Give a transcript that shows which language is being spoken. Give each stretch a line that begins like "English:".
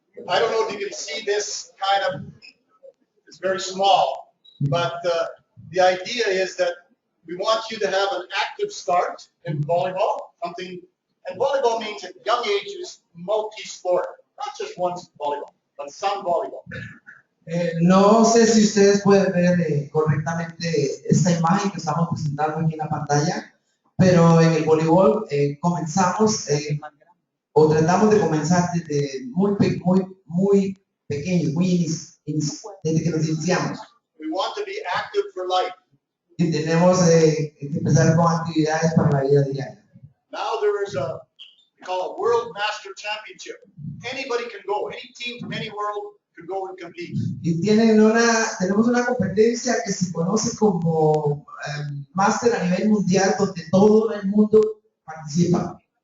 English: I don't know if you can see this kind of, it's very small, but the idea is that we want you to have an active start in volleyball, something, and volleyball means at young ages, multi-sport, not just one volleyball, but some volleyball.
Spanish: No sé si ustedes pueden ver correctamente esta imagen que estamos presentando aquí en la pantalla, pero en el voleibol comenzamos o tratamos de comenzar desde muy pequeños, desde que nos iniciamos.
English: We want to be active for life.
Spanish: Y tenemos que empezar con actividades para la vida diaria.
English: Now there is we call it World Master Championship. Anybody can go. Any team from any world can go and compete.
Spanish: Y tenemos una competencia que se conoce como Master a nivel mundial, donde todo el mundo participa.